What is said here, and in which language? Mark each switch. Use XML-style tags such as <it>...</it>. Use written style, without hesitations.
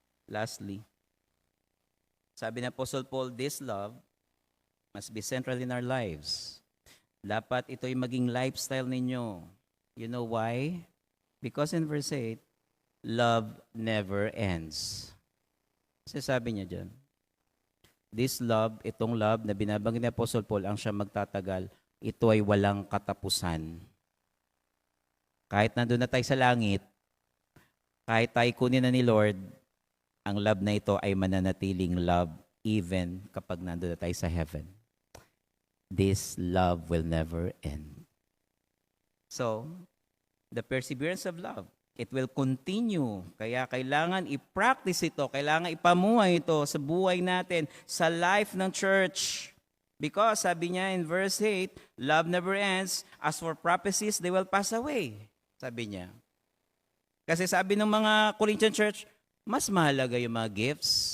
<en>Lastly,</en> <tl>sabi ng</tl> <en>Apostle Paul, this love must be central in our lives.</en> <tl>Dapat ito'y maging lifestyle ninyo.</tl> <en>You know why? Because in verse 8, love never ends.</en> <tl>Kasi sabi niya dyan,</tl> <en>this love,</en> <tl>itong love na binabanggit ni Apostle Paul, ang siya magtatagal, ito ay walang katapusan. Kahit nandun na tayo sa langit, kahit tayo kunin na ni Lord, ang love na ito ay mananatiling love even kapag nandun na tayo sa heaven.</tl> <en>This love will never end. So, the perseverance of love, it will continue.</en> <tl>Kaya kailangan i-practice ito, kailangan ipamuhay ito sa buhay natin, sa life ng church.</tl> <en>Because,</en> <tl>sabi niya</tl> <en>in verse 8, love never ends. As for prophecies, they will pass away.</en> <tl>Sabi niya. Kasi sabi ng mga Corinthian church, mas mahalaga yung mga gifts.</tl>